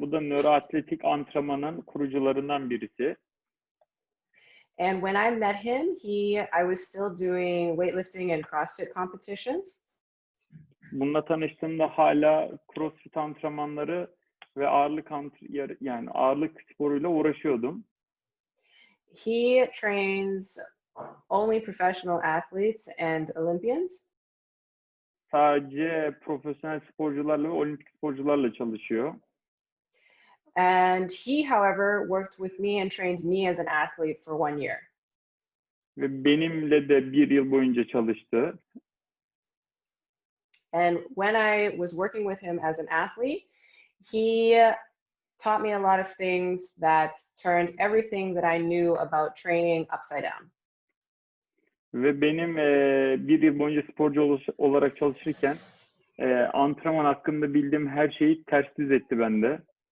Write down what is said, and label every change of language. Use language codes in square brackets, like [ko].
[tr] Bu da Nöro-Atletik Antrenman'ın kurucularından birisi. [en] And when I met him, I was still doing weightlifting and CrossFit competitions. [tr] Bununla tanıştığımda hala CrossFit antrenmanları ve ağırlık sporuyla uğraşıyordum. [en] He trains only professional athletes and Olympians. [tr] Sadece profesyonel sporcularla ve olimpik sporcularla çalışıyor. [en] And he, however, worked with me and trained me as an athlete for 1 year. [tr] Ve benimle de 1 yıl boyunca çalıştı. [en] And when I was working with him as an athlete, he taught me a lot of things that turned everything that I knew about training upside down. [tr] Ve benim 1 yıl boyunca sporcu olarak çalışırken antrenman hakkında bildiğim her şeyi ters düz etti bende.